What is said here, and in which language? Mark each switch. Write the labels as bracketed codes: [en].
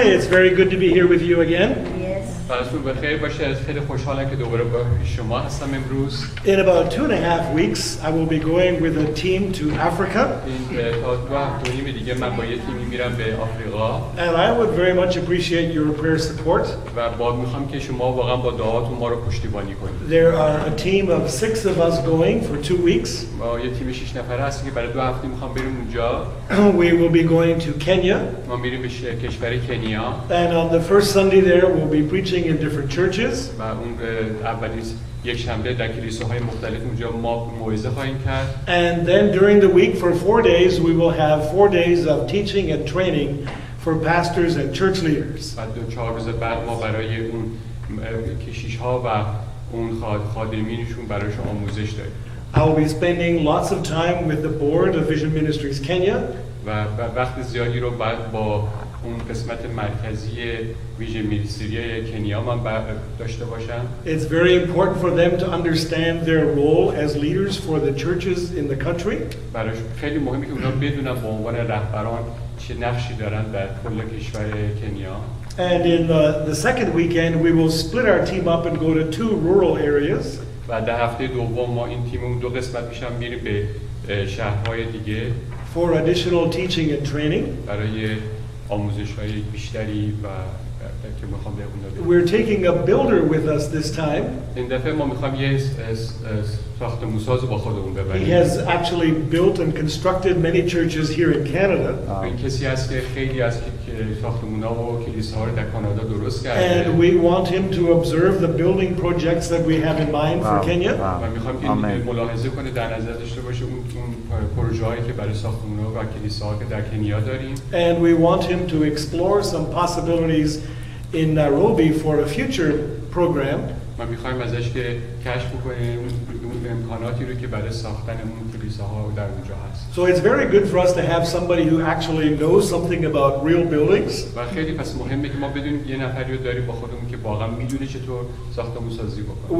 [en] It's very good to be here with you again. [fa] حالتون بخیر باشه. خیلی خوشحالم که دوباره با شما هستم امروز. [en] In about 2.5 weeks, I will be going with a team to Africa. [fa] این تا 2 هفته و نیم دیگه من با یه تیمی میرم به آفریقا. [en] And I would very much appreciate your prayer support. [fa] و میخوام که شما واقعا با دعاتون ما رو پشتیبانی کنید. [en] There are a team of 6 of us going for 2 weeks. [fa] ما یه تیم 6 نفره هستیم که برای 2 هفته میخوام بریم اونجا. [en] We will be going to Kenya. [fa] ما میریم به کشور کنیا. [en] And on the first Sunday there, we'll be preaching in different churches. [fa] و اون اولین یک شنبه در کلیساهای مختلف اونجا ما موعظه خواهیم کرد. [en] And then during the week for 4 days, we will have 4 days of teaching and training for pastors and church leaders. [fa] بعد 4 روز بعد ما برای اون کشیش‌ها و اون خادمینشون برایشون آموزش داریم. [en] I will be spending lots of time with the board of Vision Ministries Kenya. [fa] و وقت زیادی رو بعد با اون قسمت مرکزی ویژن مینیستری کنیا من داشته باشم. [en] It's very important for them to understand their role as leaders for the churches in the country. [fa] براش خیلی مهمه که اونا بدونن به عنوان رهبران چه نقشی دارن در کل کشور کنیا. [en] And in the second weekend, we will split our team up and go to 2 rural areas. [fa] و در هفته دوم ما این تیممون 2 قسمت میشن میریم به شهرهای دیگه. [en] For additional teaching and training. [fa] برای آموزش‌های بیشتری و که می‌خوام به اونها بدم. [en] We're taking a builder with us this time. [fa] این دفعه ما می‌خوام یه ساختمان‌ساز با خودمون ببریم. [en] He has actually built and constructed many churches here in Canada. [fa] این کسی است که خیلی از ساختمان‌ها و کلیساها رو در کانادا درست کرده. [en] And we want him to observe the building projects that we have in mind for Kenya. [fa] و می‌خوام که ملاحظه کنه در نظر داشته باشه اون پروژه‌هایی که برای ساختمان‌ها و کلیساها که در کنیا داریم. [en] And we want him to explore some possibilities in Nairobi for a future program. [fa] ما می‌خوایم ازش که کشف کنیم اون امکاناتی رو که برای ساختن اون کلیساها در اونجا هست. [en] So it's very good for us to have somebody who actually knows something about real buildings. [fa] و خیلی پس مهمه که ما بدونیم یه نفری رو داریم با خودمون که واقعا میدونه چطور ساختمان‌سازی بکنه.